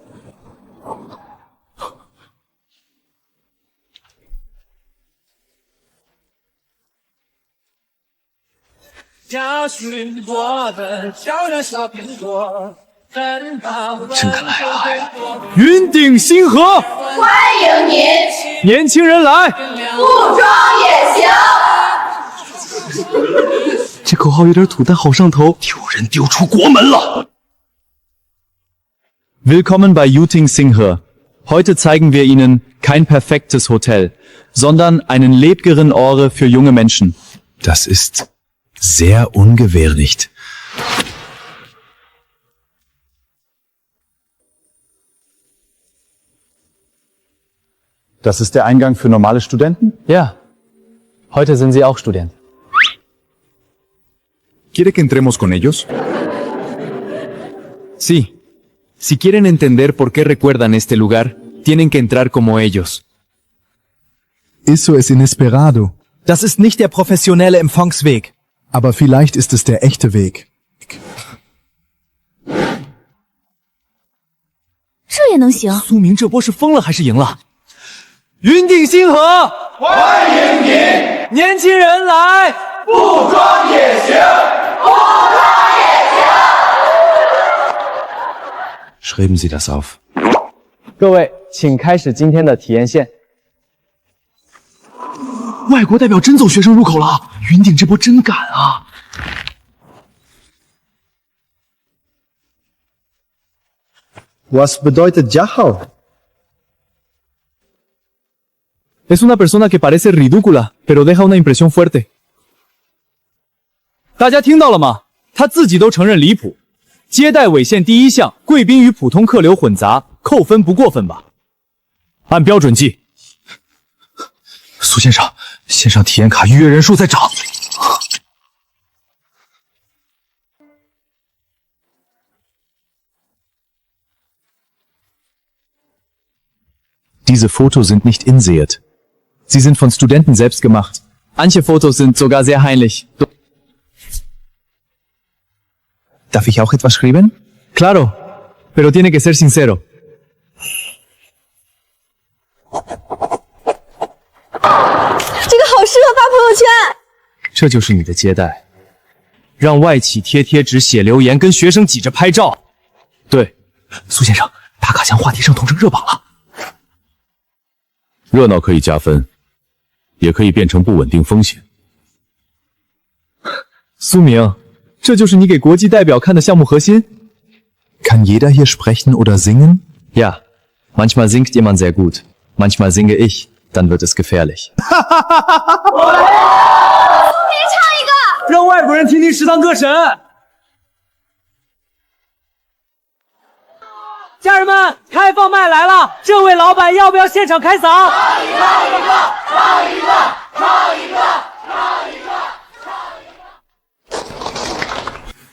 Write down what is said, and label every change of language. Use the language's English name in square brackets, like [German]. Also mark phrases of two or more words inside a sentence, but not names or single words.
[Chinese] 真的來了！雲頂星河，歡迎您！年輕人來，不裝也行。這口號有點土，但好上頭。有人丟出國門了。 [German] Willkommen bei Yuting Singhe. Heute zeigen wir Ihnen kein perfektes Hotel, sondern einen lebenderen Ort für junge Menschen. Das ist sehr ungewöhnlich. Das ist der Eingang für normale Studenten? Ja. Heute sind Sie auch Student. [Spanish] ¿Quiere que entremos con ellos? Sí. Si quieren entender por qué recuerdan este lugar, tienen que entrar como ellos. Eso es inesperado. [German] Das ist nicht der professionelle Empfangsweg. Aber vielleicht ist es der echte Weg. [Chinese] 這也能行？蘇明這波是瘋了還是贏了？雲頂星河，歡迎您！年輕人來，不裝也行，不裝也行。 [German] Schreiben Sie das auf。 [Chinese] 各位，請開始今天的體驗線。外國代表真走學生入口了，雲頂這波真敢啊！ [German] Was bedeutet Jahau? [Spanish] Es una persona que parece ridícula, pero deja una impresión fuerte. [Chinese] 大家聽到了嗎？他自己都承認離譜。接待違憲第一項，貴賓與普通客流混雜，扣分不過分吧？按標準計。蘇先生，線上體驗卡預約人數在漲。 [German] Diese Fotos sind nicht insert. Sie sind von Studenten selbst gemacht. Manche Fotos sind sogar sehr heimlich. Darf ich auch etwas schreiben? [Spanish] Claro, pero tiene que ser sincero. [Chinese] 这个好適合發朋友圈。這就是你的接待，讓外企貼貼紙、寫留言，跟學生擠着拍照。對，蘇先生，打卡牆話題上同城熱榜了。热鬧可以加分，也可以變成不穩定風險。蘇明，這就是你給國際代表看的項目核心？ [German] Kann jeder hier sprechen oder singen? Ja, manchmal singt jemand sehr gut, manchmal singe ich, dann wird es gefährlich. [Chinese] 讓外國人聽聽食堂歌神。家人們，開放麥來了，這位老闆要不要現場開嗓？唱一個，唱一個，唱一個，唱一個，唱一個。